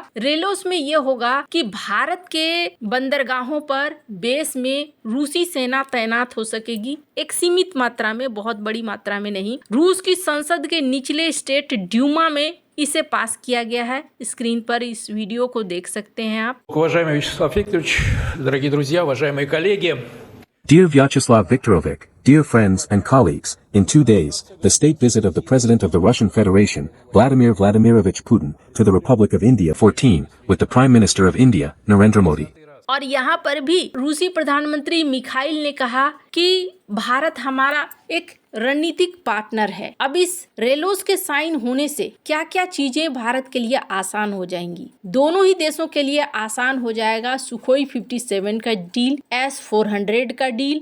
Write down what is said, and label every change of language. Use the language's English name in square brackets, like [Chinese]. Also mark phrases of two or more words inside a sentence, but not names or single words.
[Hindi] रेलोस में ये होगा कि भारत के बंदरगाहों पर बेस में रूसी सेना तैनात हो सकेगी, एक सीमित मात्रा में, बहुत बड़ी मात्रा में नहीं। रूस की संसद के निचले स्टेट ड्यूमा में इसे पास किया गया है। स्क्रीन पर इस वीडियो को देख सकते हैं आप। [Russian] Уважаемый Вячеслав Викторович, дорогие друзья, уважаемые коллеги. [English] Dear Vyacheslav Viktorovich, dear friends and colleagues, in 2 days, the state visit of the President of the Russian Federation, Vladimir Vladimirovich Putin, to the Republic of India 14, with the Prime Minister of India, Narendra Modi. [Hindi] और यहाँ पर भी रूसी प्रधानमंत्री मिखाइल ने कहा कि भारत हमारा एक रणनीतिक पार्टनर है। अब इस रेलोस के साइन होने से क्या क्या चीजें भारत के लिए आसान हो जाएंगी। दोनों ही देशों के लिए आसान हो जाएगा सुखोई 57 का डील, S-400 का डील।